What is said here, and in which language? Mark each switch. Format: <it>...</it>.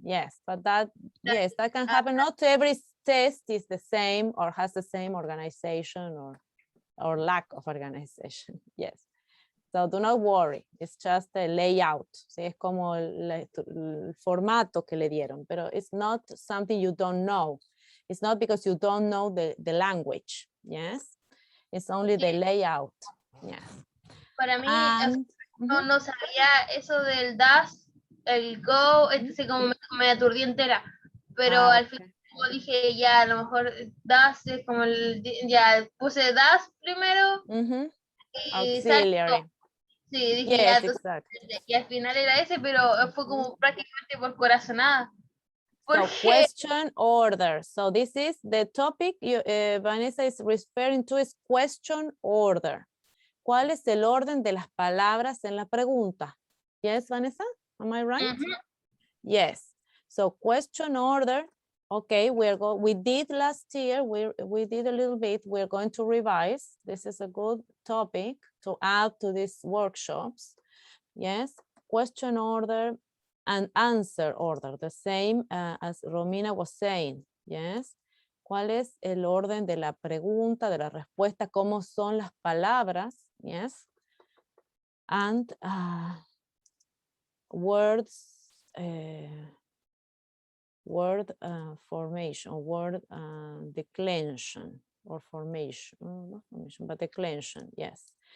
<en>Yes, but that can happen. Not every test is the same or has the same organization or lack of organization. Yes. So do not worry. It's just a layout.</en> <es>¿Sí? Es como el formato que le dieron, pero</es> <en>it's not something you don't know. It's not because you don't know the language. Yes. It's only the layout. Yes.</en> <es>Para mí, no sabía eso del das, el go, como me aturdí entera. Pero al final como dije, ya, a lo mejor das es como ya puse das primero. Y</es> <en>auxiliary.</en> <es>Sí, dije ya, entonces,</es> <en>exactly.</en> <es>y al final era ese, pero fue como prácticamente por corazonada.</es> <en>So question order. So this is the topic Vanessa is referring to is question order.</en> <es>¿Cuál es el orden de las palabras en la pregunta?</es> <en>Yes, Vanessa? Am I right? Yes. So question order. Okay, we did last year. We did a little bit. We're going to revise. This is a good topic to add to these workshops. Yes. Question order and answer order. The same as Romina was saying. Yes.</en> <es>¿Cuál es el orden de la pregunta, de la respuesta? ¿Cómo son las palabras?</es> <en>Yes. And words, word formation, word declension or formation, not formation, but declension, yes.</en>